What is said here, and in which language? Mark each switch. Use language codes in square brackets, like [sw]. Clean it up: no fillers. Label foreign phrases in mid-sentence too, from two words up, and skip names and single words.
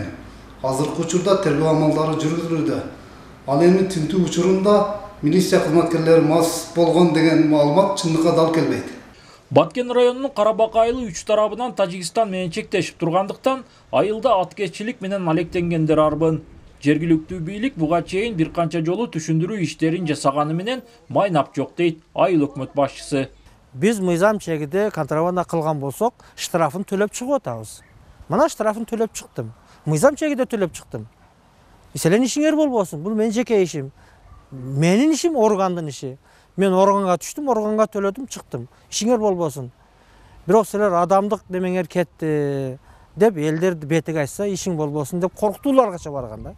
[ky] Азыркы учурда тергөө амалдары жүргүзүлүүдө. Ал эми тинтүү учурунда милиция кызматкерлери мас болгон деген маалымат чындыкка дал келбейт. Баткен районунун Карабак айылы 3 тарабынан Тажикстан менен чектешип тургандыктан, айылда аткезчилик менен алектенгендер арбын. Жергиликтүү бийлик буга чейин бир канча жолу түшүндүрүү иштерин жасаганы менен майнап жок дейт айыл өкмөт башчысы. Биз мыйзам чегиде контрабанда кылган болсок, штрафын төлөп чыгып атабыз. Mana штрафын төлөп чыктым. Мыйзам чегиде төлөп чыктым. Силердин ишиңер болбосун. Бул менин жеке ишим. Менин ишим органдын иши. Мен органга түштүм, органга төлөдүм, чыктым. Ишиңер болбосун. Бирок силер адамдык демеңер кетти деп элдерди бетиге айтса, ишиң болбосун деп коркутууларга барган да.